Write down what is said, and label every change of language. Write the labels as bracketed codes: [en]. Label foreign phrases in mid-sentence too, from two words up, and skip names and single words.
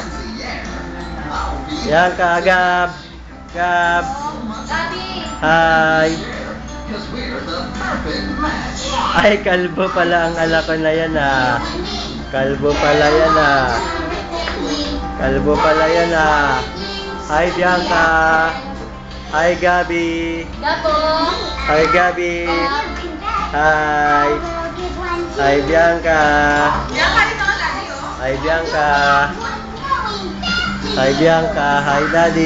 [tl] Bianca, Gab. Hi. Ay, kalbo pala ang anak ko na yan, Kalbo pala yan, Hi, Bianca. Hi, Gabi. Hi, Gabi. Hi. Hi, Bianca. Hi, Bianca. Hi, Bianca. Hi, Daddy.